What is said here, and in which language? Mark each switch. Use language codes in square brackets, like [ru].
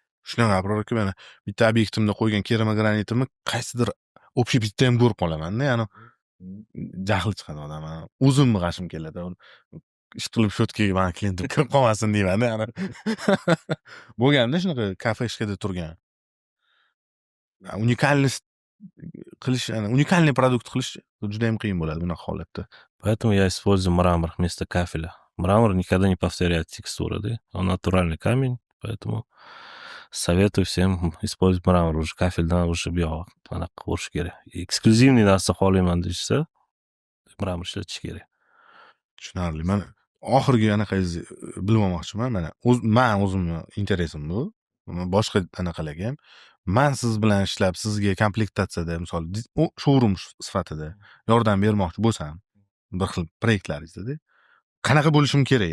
[uz] Shunaqa birorki mana bitta obyektimda qo'ygan keramogranitimi qaysidir общепитda ham ko'rib qolaman-da, ya'ni jahli chiqadi odam. O'zimni g'ashim keladi. Ish qilib shotkaga mani klientim kirib qolmasin deyman-da, ya'ni. Bo'lganda shunaqa kafe ishkada turgan. Unikalность qilish, unikalniy produkt qilish juda ham qiyin bo'ladi bunaqa holatda. [ru] Поэтому я использую мрамор вместо кафеля. Мрамор никогда не повторяет текстуру, да? Он натуральный камень, поэтому советую всем использовать мрамор. [uz] Уже кафельdan уже buyoq anaqa bo'lishi kerak. Eksklyuzivniy narsa xohlayman desa, mramor ishlatish kerak. Tushunarli. Men oxirgi anaqangizni bilib olmoqchiman. Mana men o'zimni interesim bu. Boshqa anaqalarga ham men siz bilan ishlab, sizga komplektatsiyada, misol showroom sifatida yordam bermoqchi bo'lsam, bir xil proyektlaringizda, qanaqa bo'lishim kerak?